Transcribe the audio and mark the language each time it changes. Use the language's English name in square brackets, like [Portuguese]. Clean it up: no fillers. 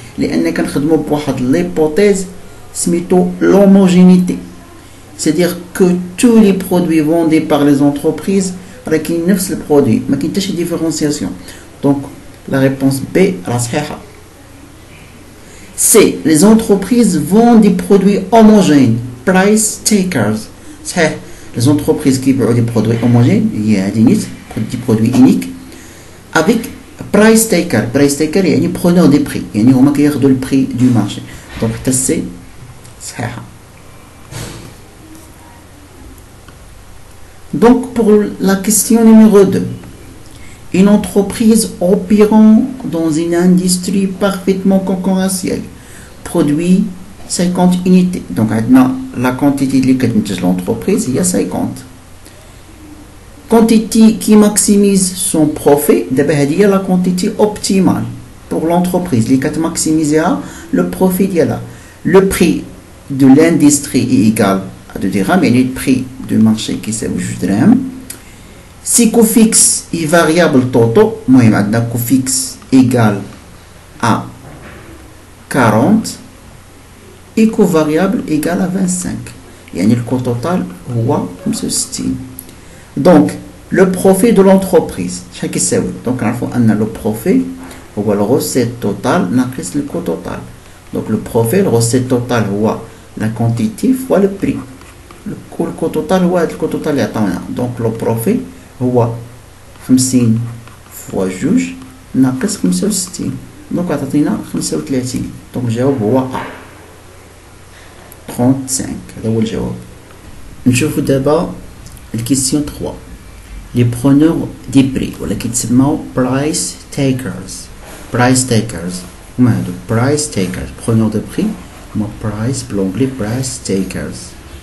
[Arabic] لأن كنخدموا بواحد [French] l'hypothèse [Arabic] سميتو l'homogénéité. [French] C'est-à-dire que tous les produits vendus par les entreprises [Arabic] راه كاين نفس البرودوي، ما كاين حتى شي ديفيرونسياسيون. [French] Donc la réponse B [Arabic] راه صحيحة. [French] C، les entreprises vendent des produits homogènes, price takers. [Arabic] صحيح، [French] les entreprises qui vendent des produits homogènes [Arabic] هي هادي نيت [French] des produits uniques avec price taker. [Arabic] price taker يعني [French] preneur des prix، [Arabic] يعني هما كياخدوا البري [French] du marché. [Arabic] donc حتى سي صحيحة. [French] donc pour la question numéro 2، une entreprise opérant dans une industrie parfaitement concurrentielle produit 50 unités. donc [Arabic] عندنا [French] la quantité [Arabic] اللي كتنتج [French] l'entreprise هي 50. quantité qui maximise son profit، d'abord هذه la quantité optimale pour l'entreprise [Arabic] اللي كتماكسيميزيها [French] le profit ديالها. le prix de l'industrie est égal à 2 dirhams، [Arabic] يعني [French] le prix du marché [Arabic] كيساوي 2 درهم. [French] si coût fixe est variable totaux، [Arabic] المهم عندنا [French] coût fixe égal à 40 et coût variable égal à 25، يعني le coût total هو 65. donc le profit de l'entreprise [Arabic] شحال كيساوي؟ [French] donc [Arabic] نعرفوا ان [French] le profit هو le recette total [Arabic] ناقص [French] le coût total. donc le profit le recette total هو la quantité fois le prix، le coût total هو [Arabic] هذا الكو توتال اللي عطاونا. donc le profit هو 50 فوا 2 ناقص 65، donc عطاتينا 35. donc الجواب هو A 35، هذا هو الجواب. نشوفوا دابا الكيستيون 3، [French] les preneurs des prix [Arabic] ولا كيتسموا [English] price takers. price takers [Arabic] هما هادو [English] price takers، [French] preneurs de prix [English] هما price بالانجلي price takers.